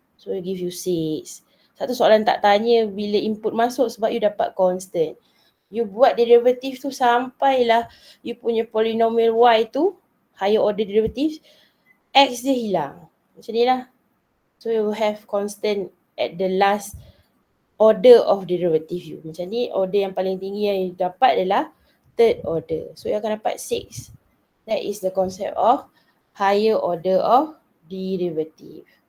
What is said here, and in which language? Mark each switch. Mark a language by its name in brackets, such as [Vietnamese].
[English] So will give you 6. [Malay] Satu soalan tak tanya bila input masuk sebab you dapat constant. You buat derivative tu sampailah you punya polynomial y tu, higher order derivative, x dia hilang. Macam ni lah. [English] So you will have constant at the last order of derivative you. [Malay] Macam ni, order yang paling tinggi yang you dapat adalah third order. So you akan dapat 6. [English] That is the concept of higher order of derivative.